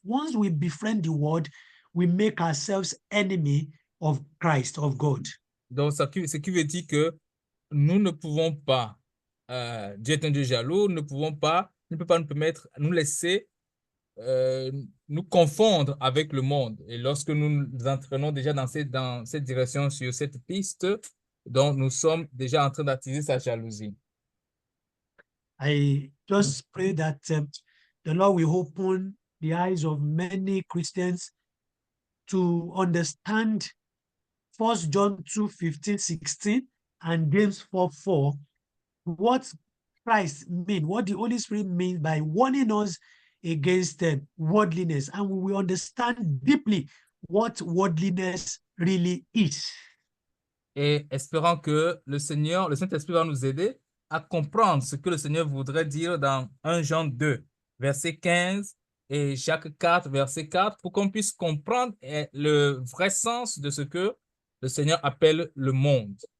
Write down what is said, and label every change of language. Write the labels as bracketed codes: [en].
[en] Once we befriend the world, we make ourselves enemy of Christ, of God. [fr] Donc, ce qui veut dire que nous ne pouvons pas, Dieu est un Dieu jaloux, ne peut pas nous permettre, nous laisser nous confondre avec le monde. Et lorsque nous entraînons déjà dans cette direction, sur cette piste, donc nous sommes déjà en train d'attiser sa jalousie. [en] I just pray that the Lord will open the eyes of many Christians to understand 1 John 2:15, 16, and James 4:4, what Christ mean, what the Holy Spirit means by warning us against worldliness, and we will understand deeply what worldliness really is. [fr] Et espérant que le Seigneur, le Saint-Esprit va nous aider à comprendre ce que le Seigneur voudrait dire dans 1 Jean 2, verset 15 et Jacques 4, verset 4, pour qu'on puisse comprendre le vrai sens de ce que le Seigneur appelle le monde.